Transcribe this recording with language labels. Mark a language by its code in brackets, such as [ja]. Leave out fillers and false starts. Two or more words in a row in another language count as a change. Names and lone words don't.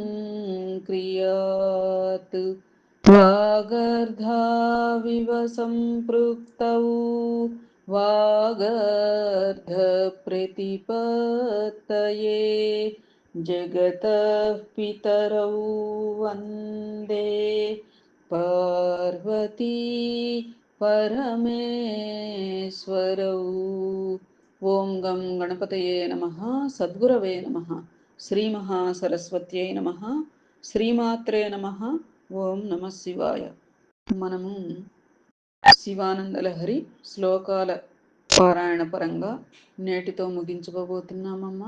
[sa] क्रियात् वागर्धाविव सम्पृक्तौ वागर्धप्रतिपत्तये जगतः पितरौ वन्दे पार्वती परमेश्वरौ ఓం గం గణపతయే నమః సద్గురవే నమః శ్రీ మహాసరస్వత్యై నమః శ్రీమాత్రే నమః ఓం నమః శివాయ. [te] మనము శివానందలహరి శ్లోకాల పారాయణ పరంగా నేటితో ముగించుకోబోతున్నామమ్మా.